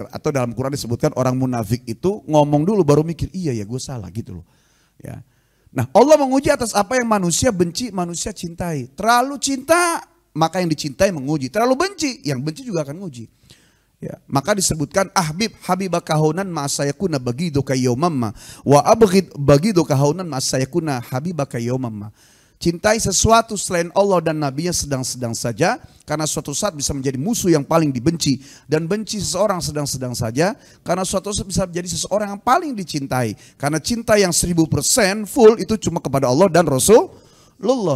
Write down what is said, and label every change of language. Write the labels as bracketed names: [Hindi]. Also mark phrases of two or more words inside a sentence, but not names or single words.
[Indonesian] Atau dalam Quran disebutkan orang munafik itu ngomong dulu baru mikir. Iya ya gue salah gitu loh. Ya. Nah Allah menguji atas apa yang manusia benci, manusia cintai. Terlalu cinta maka yang dicintai menguji. Terlalu benci, yang benci juga akan menguji. Ya, maka disebutkan [Arabic] حبيبك هونا ما سيكون بغيضك يوما ما و أبغض بغيضك هونا ما سيكون حبيبك يوما ما. [Indonesian] Cintai sesuatu selain Allah dan Nabi-Nya sedang-sedang saja, karena suatu saat bisa menjadi musuh yang paling dibenci. Dan benci seseorang sedang-sedang saja, karena suatu saat bisa menjadi seseorang yang paling dicintai. Karena cinta yang 1000% full itu cuma kepada Allah dan Rasulullah.